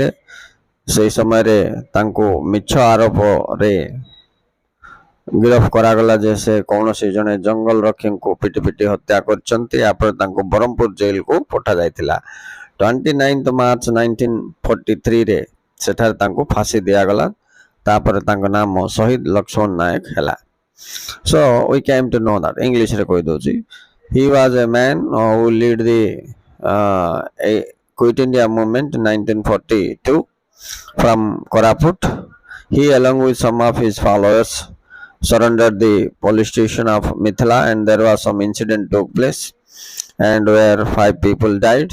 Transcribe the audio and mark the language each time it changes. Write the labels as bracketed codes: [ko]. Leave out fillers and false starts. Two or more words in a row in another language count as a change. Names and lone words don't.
[or] ସେହି ସମୟରେ ତାଙ୍କୁ ମିଛ ଆରୋପରେ ଗିରଫ କରାଗଲା ଯେ ସେ କୌଣସି ଜଣେ ଜଙ୍ଗଲ ରକ୍ଷୀଙ୍କୁ ପିଟି ପିଟି ହତ୍ୟା କରିଛନ୍ତି। ଏହାପରେ ତାଙ୍କୁ ବ୍ରହ୍ମପୁର ଜେଲକୁ ପଠାଯାଇଥିଲା। 29 ମାର୍ଚ୍ଚ 1943ରେ ସେଠାରେ ତାଙ୍କୁ ଫାଶୀ ଦିଆଗଲା। ତାପରେ ତାଙ୍କ ନାମ ଶହୀଦ ଲକ୍ଷ୍ମଣ ନାୟକ ହେଲା। [en] So we came to know that, English [or] ରେ କହିଦେଉଛି, [en] he was a man who lead the Quit India movement in 1942 from Koraput. He, along with some of his followers, surrendered the police station of Mithila, and there was some incident took place, and where 5 people died.